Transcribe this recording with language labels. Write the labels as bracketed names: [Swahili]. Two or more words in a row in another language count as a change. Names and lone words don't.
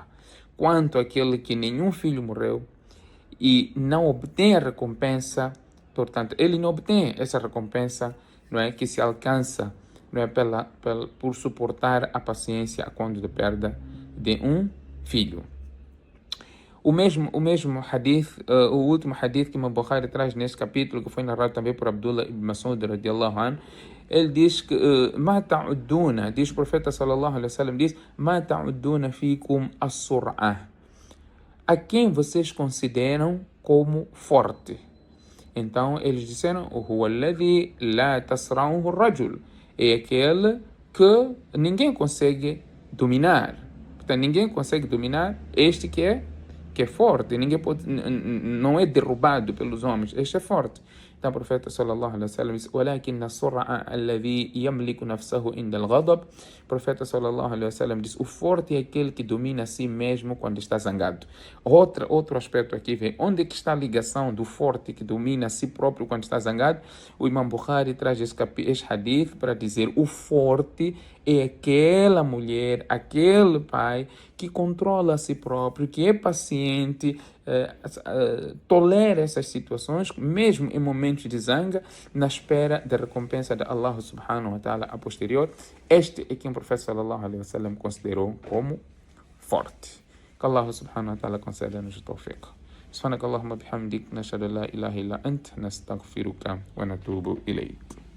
[Portuguese] Quanto àquele que nenhum filho morreu e não obtém a recompensa, portanto, ele não obtém essa recompensa, não é, que se alcança, não é, por suportar a paciência quando de perda de um filho. O mesmo hadith, o último hadith que Imam Bukhari traz nesse capítulo, que foi narrado também por Abdullah ibn Mas'ud [Arabic] رضي الله عنه, [Portuguese] ele diz que [Arabic] ما تعدون, [Portuguese] diz o profeta [Arabic] صلى الله عليه وسلم, [Portuguese] diz: [Arabic] ما تعدون فيكم الصرعة, [Portuguese] a quem vocês consideram como forte. Então eles disseram: [Arabic] هو الذي لا تصرعه الرجل, [Portuguese] é aquele que ninguém consegue dominar. Portanto, ninguém consegue dominar este que é forte, ninguém pode, não é derrubado pelos homens, este é forte. Então o profeta [Arabic] صلى الله عليه وسلم [Portuguese] diz: [Arabic] ولكن الصرعة الذي يملك نفسه عند الغضب. [Portuguese] O profeta [Arabic] صلى الله عليه وسلم [Portuguese] diz: o forte é aquele que domina a si mesmo quando está zangado. Outro aspecto aqui vem, onde é que está a ligação do forte que domina a si próprio quando está zangado? O Imam Bukhari traz este hadith para dizer: o forte é aquela mulher, aquele pai que controla a si próprio, que é paciente, tolera essas situações, mesmo em momentos de zanga, na espera da recompensa de Allah [Arabic] سبحانه وتعالى [Portuguese] a posterior. Este é quem o profeta [Arabic] صلى الله عليه وسلم [Portuguese] considerou como forte. Que Allah [Arabic] سبحانه وتعالى [Portuguese] conceda-nos o tawfiq. [Arabic] سبحانك اللهم بحمدك نشهد لا إله إلا أنت نستغفرك ونتوب إليك.